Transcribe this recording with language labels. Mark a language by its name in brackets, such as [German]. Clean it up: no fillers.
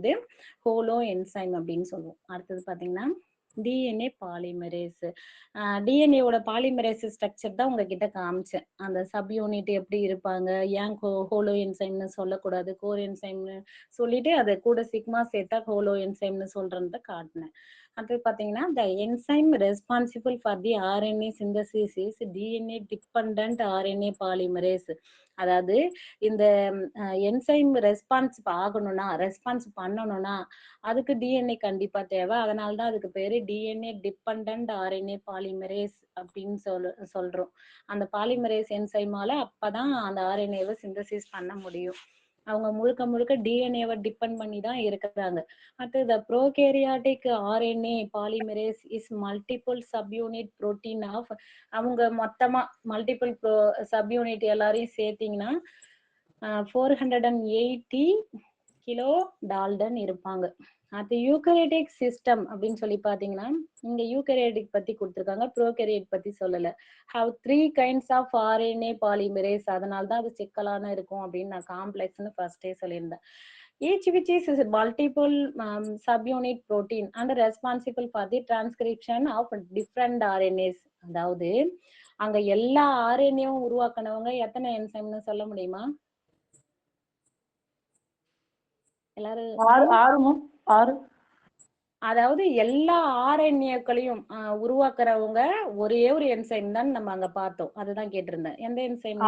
[Tamil] இது hollow enzyme அப்படின்னு சொல்லுவோம். அடுத்தது பாத்தீங்கன்னா டிஎன்ஏ பாலிமரேஸ். டிஎன்ஏவோட பாலிமரேஸ் ஸ்ட்ரக்சர் தான் உங்ககிட்ட காமிச்சேன். அந்த சப் யூனிட் எப்படி இருப்பாங்க, ஏன் ஹோலோ என்சைம்னு சொல்லக்கூடாது, கோர் என்சைம்னு சொல்லிட்டு அதை கூட சிக்மா சேர்த்தா ஹோலோ என்சைம்னு சொல்றத காட்டினேன். அது பாத்தீங்கன்னா [English] the enzyme responsible for the RNA synthesis is DNA dependent RNA polymerase. [Tamil] அதாவது இந்த என்சைம் ரெஸ்பான்ஸ் பண்ணணும்னா அதுக்கு டிஎன்ஏ கண்டிப்பா தேவை. அதனாலதான் அதுக்கு பேரு டிஎன்ஏ டிபெண்டன்ட் ஆர்என்ஏ பாலிமரேஸ் அப்படின்னு சொல்றோம். அந்த பாலிமரேஸ் என்சைமால அப்பதான் அந்த ஆர்என்ஏவை சிந்தசிஸ் பண்ண முடியும். அவங்க முழுக்க டிஎன்ஏவை டிபெண்ட் பண்ணி தான் இருக்கிறாங்க. அடுத்தது prokaryotic RNA polymerase is multiple subunit protein of. அவங்க மொத்தமா மல்டிபிள் சப்யூனிட் எல்லாரையும் சேர்த்தீங்கன்னா 480 கிலோ டால்டன் இருப்பாங்க. அது யூகரியோட்டிக் சிஸ்டம் அப்படின்னு சொல்லி பாத்தீங்கன்னா இங்க யூகரியோட்டிக் பத்தி கொடுத்திருக்காங்க, ப்ரோகேரியட் பத்தி சொல்லல. [English] have 3 kinds of RNA polymerase. [Tamil] அதனாலதான் அது சிக்கலான இருக்கும் அப்படின்னு நான் காம்ப்ளெக்ஸ்னு ஃபர்ஸ்டே சொல்லியிருந்தேன். [English] each which is multiple subunit protein and responsible for the transcription of different RNAs. [Tamil] அதாவது அங்க எல்லா ஆர்என்ஏவும் உருவாக்குனவங்க எத்தனை என்சைம்னு சொல்ல முடியுமா எல்லாரும்? 6. அதாவது எல்லா ஆர்என்ஏக்களையும் உருவாக்குறவங்க ஒரே ஒரு என்சைம் தான் நம்ம அங்க பார்த்தோம். அதுதான் கேட்டிருந்தேன். எந்த என்சைம்?